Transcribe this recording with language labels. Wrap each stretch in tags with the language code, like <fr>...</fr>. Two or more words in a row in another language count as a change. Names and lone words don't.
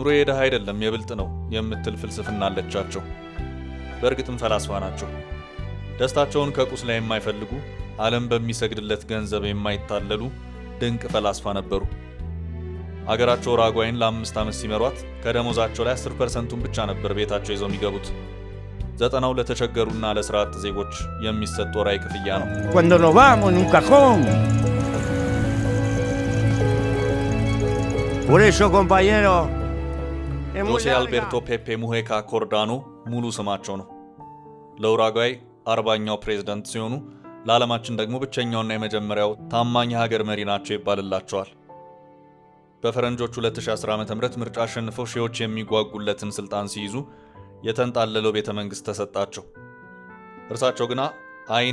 <am>የድሃ አይደለም የብልጥ ነው የምትል ፍልስፍና አለቻቸው። በእርግጥም ፈላስፋ ናቸው። ደስታቸውን ከቁስ ላይ የማይፈልጉ፣ ዓለም በሚሰግድለት ገንዘብ የማይታለሉ ድንቅ ፈላስፋ ነበሩ። አገራቸው ኡሩጓይን ለ5 ዓመት ሲመሯት ከደሞዛቸው ላይ 10%ን ብቻ ነበር ቤታቸው ይዘው የሚገቡት። 90ው ለተቸገሩና ለሥራ አጥ ዜጎች የሚሰጥ ወራዊ ክፍያ ነው።</am> <es>Cuando nos vamos en un cajón. Por eso, compañero,</es> <am>ጆሴ አልቤርቶ ፔፔ ሙሄካ ኮርዳኖ ሙሉ ስማቸው ነው። ለኡሩጓይ 40ኛው ፕሬዝዳንት ሲሆኑ ለዓለማችን ደግሞ ብቸኛውና የመጀመሪያው ታማኝ ሀገር መሪ ናቸው ይባልላቸዋል። በፈረንጆቹ 2010 ዓ.ም ምርጫ አሸንፈው ሺዎች የሚጓጉለትን ስልጣን ሲይዙ የተንጣለለው ቤተ መንግስት ተሰጣቸው። እርሳቸው ግና አይኔ</am>